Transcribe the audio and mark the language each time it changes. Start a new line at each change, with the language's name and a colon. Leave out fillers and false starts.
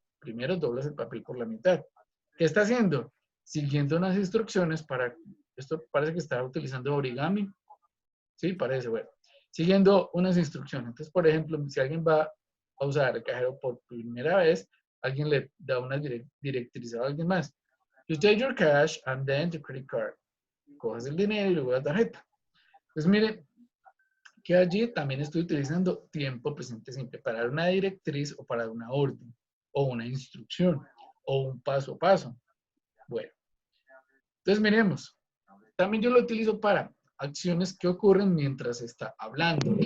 Spanish: Primero doblas el papel por la mitad. ¿Qué está haciendo? Siguiendo unas instrucciones para, esto parece que está utilizando origami. Sí, parece, bueno. Siguiendo unas instrucciones. Entonces, por ejemplo, si alguien va a usar el cajero por primera vez, alguien le da una directriz a alguien más.
English: You take your cash and then the credit card.
Spanish: Coges el dinero y luego la tarjeta. Entonces, mire que allí también estoy utilizando tiempo presente simple para dar una directriz o para dar una orden o una instrucción o un paso a paso. Bueno, entonces miremos. También yo lo utilizo para acciones que ocurren mientras se está hablando.